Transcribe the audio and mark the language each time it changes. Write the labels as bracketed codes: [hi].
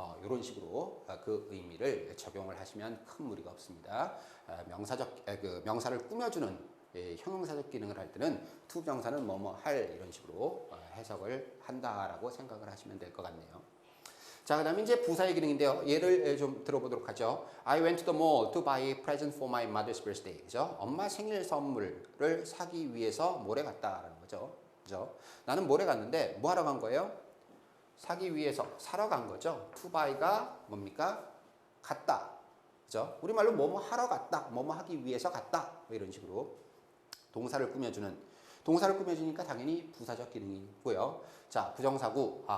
[ko] 이런 식으로 그 의미를 적용을 하시면 큰 무리가 없습니다. 그 명사를 꾸며주는 형용사적 기능을 할 때는 to 명사는 뭐뭐 할 이런 식으로 해석을 한다라고 생각을 하시면 될 것 같네요. 자, 그 다음에 이제 부사의 기능인데요. 예를 좀 들어보도록 하죠. [en] I went to the mall to buy a present for my mother's birthday. [ko] 그죠? 엄마 생일 선물을 사기 위해서 몰에 갔다라는 거죠. 그죠? 나는 몰에 갔는데 뭐 하러 간 거예요? 사기 위해서 사러 간 거죠. to buy가 뭡니까? 갔다. 그죠? 우리말로 뭐뭐 하러 갔다. 뭐뭐 하기 위해서 갔다. 뭐 이런 식으로 동사를 꾸며주니까 당연히 부사적 기능이고요. 자, 부정사구.